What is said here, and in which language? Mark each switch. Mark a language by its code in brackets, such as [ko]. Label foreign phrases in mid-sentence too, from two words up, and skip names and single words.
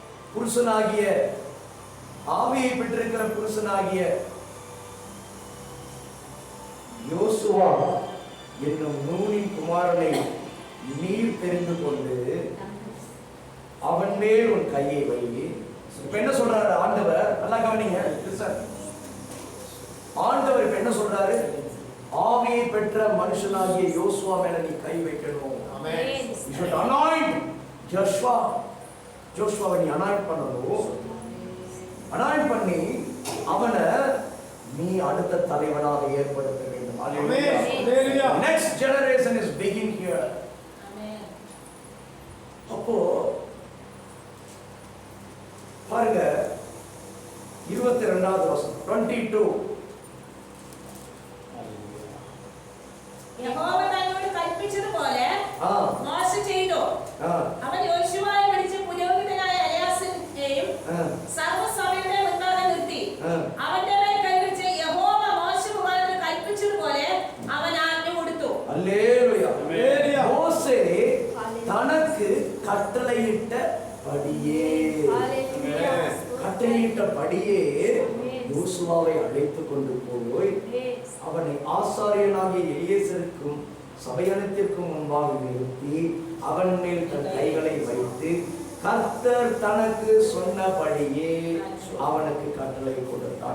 [ta] புருஷனாகிய ஆவியை பெற்றிருக்கிற புருஷனாகிய யோசுவா என்னும் நூனின் குமாரனை நீர் தெரிந்து கொண்டு அவன் மேல் உன் கையை வை. இப்ப என்ன சொல்றாரு ஆண்டவர்? நல்லா கவனிங்க. ஆண்டவர் இப்ப என்ன சொல்றாரு? ஆவியை பெற்ற மனுஷனாகிய யோசுவா மேல நீ கை வைக்கணும். [en] You should anoint Joshua. [ta] ஜோஷுவாவை நீ அனாயிண்ட் பண்ணணும். அனாயிண்ட் பண்ணி அவனை நீ அடுத்த தலைவனாக ஏற்படுத்த வேண்டும். [en] Next generation is begin here. [ta] அப்போ பாருங்க 22வது வசனம் 22. [ml] യഹോവ തന്നോട് കൽപ്പിച്ചതുപോലെ മോശെ ചെയ്തു. അവൻ യോശുവയെ വിളിച്ച് പുരോഹിതനായ എലയാസരിനെയും സർവ്വസഭയുടെ മുൻപാകെ നിർത്തി അവന്റെ മേൽ കൈവച്ച് യഹോവ മോശെ മുഖാന്തരം കൽപ്പിച്ചതുപോലെ അവൻ ആജ്ഞ കൊടുത്തു. ഹല്ലേലൂയ. [ta] മോശെ തനക്ക് கட்டளையிட்டபடியே யோசுவாவை அழைத்து கொண்டு போய் அவனை ஆசாரியனாகிய எலியேசருக்கும் சபையனத்திற்கும் முன்பாக நிறுத்தி அவன் மேல் தன் கைகளை வைத்து கர்த்தர் தனக்கு சொன்னபடியே அவனுக்கு கட்டளை கொடுத்தான்.